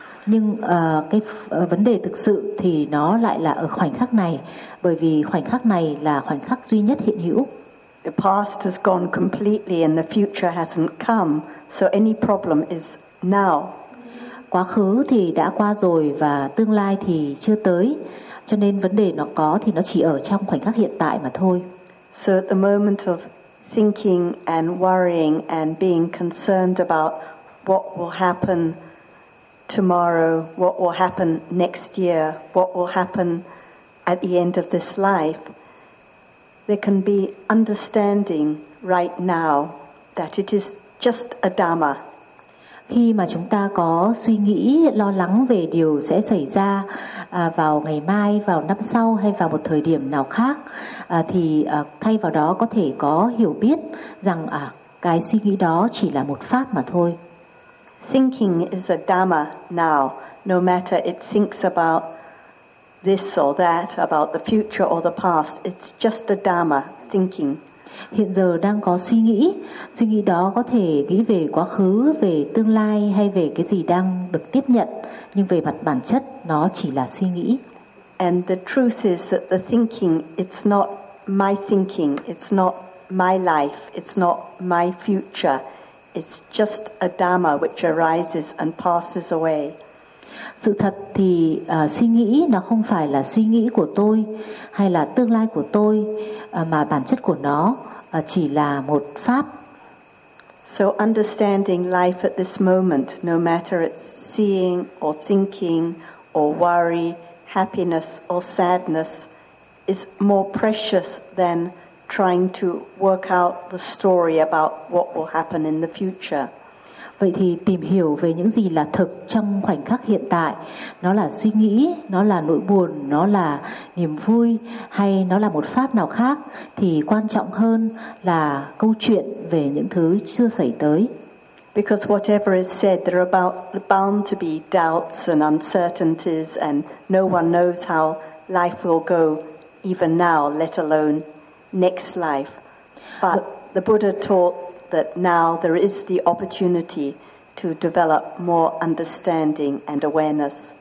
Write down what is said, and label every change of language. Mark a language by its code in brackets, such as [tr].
[vi] Nhưng cái vấn đề thực sự thì nó lại là ở khoảnh khắc này, bởi vì khoảnh khắc này là khoảnh khắc duy nhất hiện hữu. [en] The past has gone completely and the future hasn't come, so any problem is now. [vi] Quá khứ thì đã qua rồi và tương lai thì chưa tới, cho nên vấn đề nó có thì nó chỉ ở trong khoảnh khắc hiện tại mà thôi. [en] So at the moment of thinking and worrying and being concerned about what will happen tomorrow, what will happen next year, what will happen at the end of this life, there can be understanding right now that it is just a Dhamma. [vi] Khi mà chúng ta có suy nghĩ lo lắng về điều sẽ xảy ra vào ngày mai, vào năm sau hay vào một thời điểm nào khác, thì thay vào đó có thể có hiểu biết rằng cái suy nghĩ đó chỉ là một pháp mà thôi. [en] Thinking is a Dhamma now, no matter it thinks about this or that, about the future or the past, it's just a Dhamma, thinking. [vi] Hiện giờ đang có suy nghĩ đó có thể nghĩ về quá khứ, về tương lai hay về cái gì đang được tiếp nhận, nhưng về mặt bản chất nó chỉ là suy nghĩ. [en] And the truth is that the thinking, it's not my thinking, it's not my life, it's not my future. It's just a Dhamma which arises and passes away. [vi] Sự thật thì suy nghĩ nó không phải là suy nghĩ của tôi hay là tương lai của tôi, mà bản chất của nó chỉ là một pháp. [en] So understanding life at this moment, no matter it's seeing or thinking or worry, happiness or sadness, is more precious than trying to work out the story about what will happen in the future. [vi] Vậy thì tìm hiểu về những gì là thực trong khoảnh khắc hiện tại, nó là suy nghĩ, nó là nỗi buồn, nó là niềm vui hay nó là một pháp nào khác thì quan trọng hơn là câu chuyện về những thứ chưa xảy tới. [en] Because whatever is said, there are bound to be doubts and uncertainties, and no one knows how life will go even now, let alone next life. But the Buddha taught that now there is the opportunity to develop more understanding and awareness.